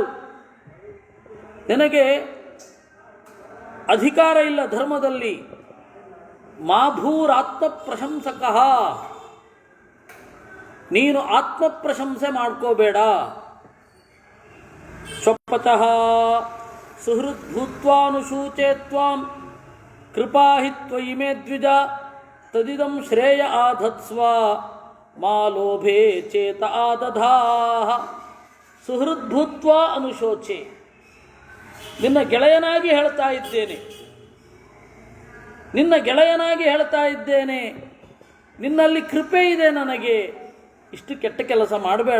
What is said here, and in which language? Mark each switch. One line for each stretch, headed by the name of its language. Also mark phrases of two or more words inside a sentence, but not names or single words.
Kannada: ನಿನಗೆ ಅಧಿಕಾರ ಇಲ್ಲ ಧರ್ಮದಲ್ಲಿ.
Sanskrit: ಮಾಭೂರಾತ್ಮ ಪ್ರಶಂಸಕಃ,
Kannada: ನೀನು ಆತ್ಮ ಪ್ರಶಂಸೆ ಮಾಡ್ಕೋಬೇಡ.
Sanskrit: ಸ್ವಪಚಃ ಸುಹೃದ್ಭೂತ್ವಾನುಶೂಚೇ ತ್ವಾಂ ಕೃಪಾಹಿ ತ್ವಯಿ ಮೇ ದ್ವಿಜ ತದಿದಂ ಶ್ರೇಯ ಆಧತ್ಸ್ವ ಮಾ ಲೋಭೇ ಚೇತ ಆದಧಾಃ. ಸುಹೃದ್ಭೂತ್ವ ಅನುಶೋಚೆ,
Kannada: ನಿನ್ನ ಗೆಳೆಯನಾಗಿ ಹೇಳ್ತಾ ಇದ್ದೇನೆ, ನಿನ್ನ ಗೆಳೆಯನಾಗಿ ಹೇಳ್ತಾ ಇದ್ದೇನೆ, ನಿನ್ನಲ್ಲಿ ಕೃಪೆ ಇದೆ ನನಗೆ, ಇಷ್ಟು ಕೆಟ್ಟ ಕೆಲಸ ಮಾಡಬೇಡ.